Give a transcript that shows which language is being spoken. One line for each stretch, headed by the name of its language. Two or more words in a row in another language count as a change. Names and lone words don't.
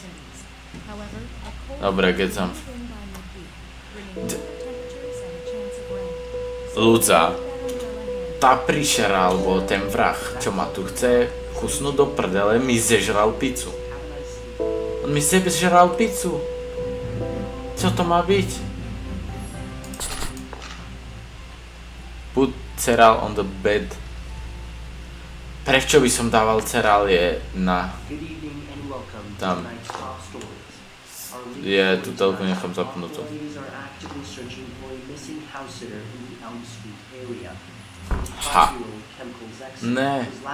Slovak: Dobre, keď som... Ľudza. Tá príšera, alebo ten vrah, čo ma tu chce kusnúť do prdele, mi zežral pizzu. On mi zežral pizzu. Čo to má byť?
English: Put cereal on the bed.
Slovak: Prečo by som dával cereálie na... Tam. Je, tú telku nechám zapnutú. Ha. Ne.